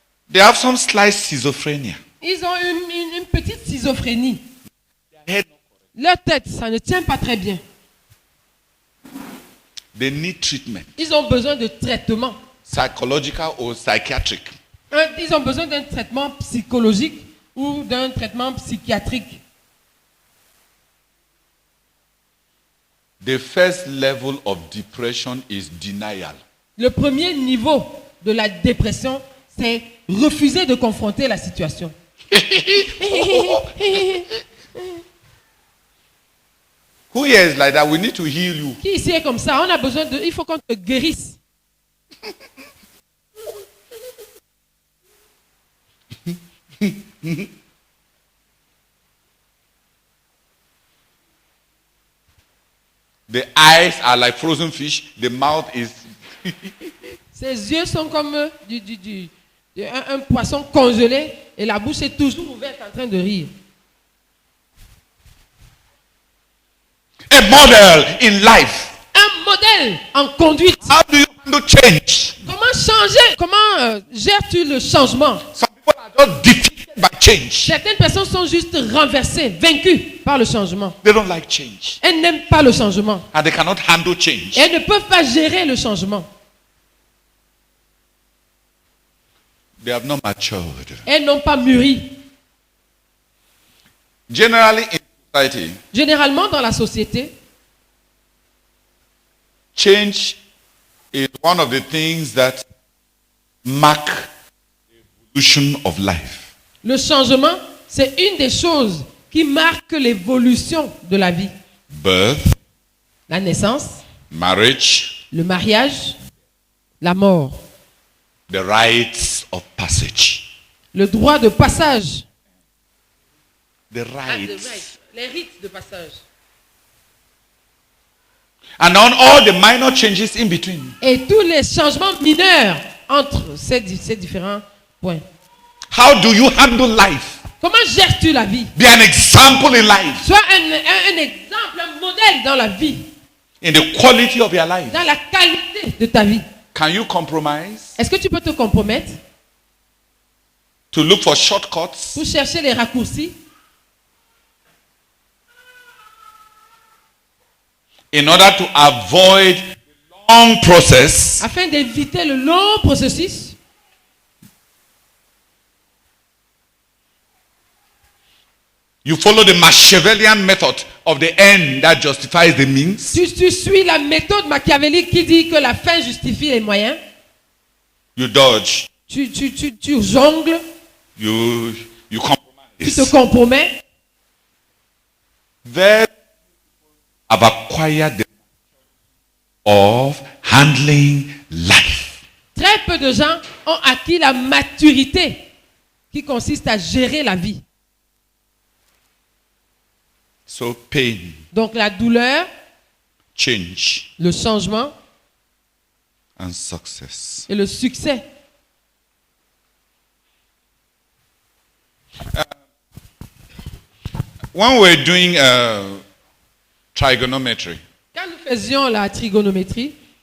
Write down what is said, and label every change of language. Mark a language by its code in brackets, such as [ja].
[en] They have some slight schizophrenia. [fr] Ils ont une petite schizophrénie. [en] Their head, [fr] Leur tête, ça ne tient pas très bien. [en] they need treatment, [fr] Ils ont besoin de traitement. [en] psychological or psychiatric. [fr] Ils ont besoin d'un traitement psychologique ou d'un traitement psychiatrique. [en] The first level of depression is denial. [fr] Le premier niveau de la dépression, c'est refuser de confronter la situation. [en] Who here is like that? We need to heal you. [fr] Qui ici est comme ça? On a besoin de... Il faut qu'on te guérisse. [en] The eyes are like frozen fish. The mouth is. [fr] Ses yeux sont comme un poisson congelé et la bouche est toujours ouverte en train de rire. [en] A model in life. [fr] Un modèle en conduite. [en] How do you handle change? [fr] Comment changer? Comment gères-tu le changement? [en] Some people are just defeated by change. [fr] Certaines personnes sont juste renversées, vaincues par le changement. [en] They don't like change. [fr] Elles n'aiment pas le changement. [en] And they cannot handle change. [fr] Et elles ne peuvent pas gérer le changement. [en] They have not matured. [fr] Elles n'ont pas mûri. [en] Generally in society, [fr] Généralement, dans la société, [en] change is one of the things that mark the evolution of life. [fr] le changement, c'est une des choses qui marque l'évolution de la vie. [en] Birth, [fr] La naissance, [en] marriage, [fr] le mariage, la mort, [en] the rites of passage. [fr] le droit de passage. [en] The rites. [fr] Les rites de passage. [en] And on all the minor changes in between. [fr] Et tous les changements mineurs entre ces différents points. [en] How do you handle life? [fr] Comment gères-tu la vie? [en] Be an example in life, [fr] Sois un exemple, un modèle dans la vie, [en] in the quality of your life. [fr] dans la qualité de ta vie. [en] Can you compromise [fr] Est-ce que tu peux te compromettre [en] to look for shortcuts [fr] pour chercher les raccourcis [en] in order to avoid the long process [fr] afin d'éviter le long processus? [en] you follow the Machiavellian method of the end that justifies the means? [fr] Tu suis la méthode machiavélique qui dit que la fin justifie les moyens. [en] You dodge, [fr] Tu jongles, [en] you [fr] tu te [en] compromise. [fr] compromets. [en] Very have acquired the of handling life. [fr] Très peu de gens ont acquis la maturité qui consiste à gérer la vie. [en] So pain, [fr] Donc la douleur, [en] change, [fr] le changement [en] and success. [fr] et le succès. [en] When we're doing trigonometry, [fr] Quand nous faisions la trigonométrie,